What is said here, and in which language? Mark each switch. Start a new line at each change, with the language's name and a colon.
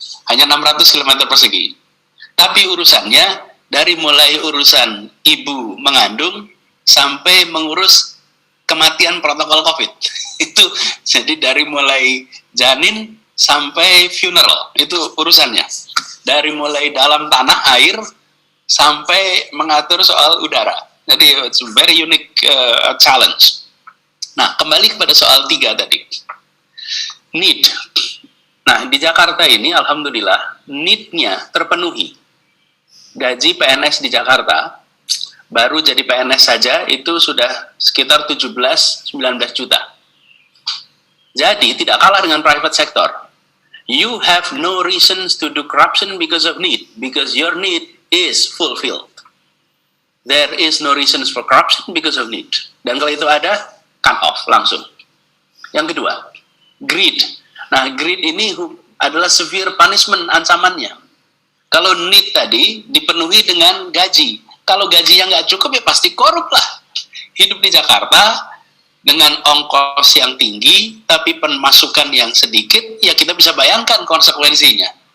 Indonesian: Hanya 600 km persegi. Tapi urusannya dari mulai urusan ibu mengandung sampai mengurus kematian protokol COVID. Itu jadi dari mulai janin sampai funeral, itu urusannya. Dari mulai dalam tanah air sampai mengatur soal udara. Jadi
English: it's a very unique challenge.
Indonesian: Nah, kembali kepada soal 3 tadi. Need. Nah, di Jakarta ini alhamdulillah need-nya terpenuhi. Gaji PNS di Jakarta baru jadi PNS saja itu sudah sekitar 17-19 juta. Jadi tidak kalah dengan private sector.
English: You have no reasons to do corruption because of need, because your need is fulfilled. There is no reasons for corruption because of need.
Indonesian: Dan kalau itu ada, cut off langsung. Yang kedua, greed. Nah, greed ini adalah
English: severe punishment
Indonesian: ancamannya. Kalau need tadi dipenuhi dengan gaji. Kalau gaji yang nggak cukup ya pasti korup lah. Hidup di Jakarta dengan ongkos yang tinggi tapi pemasukan yang sedikit, ya kita bisa bayangkan konsekuensinya.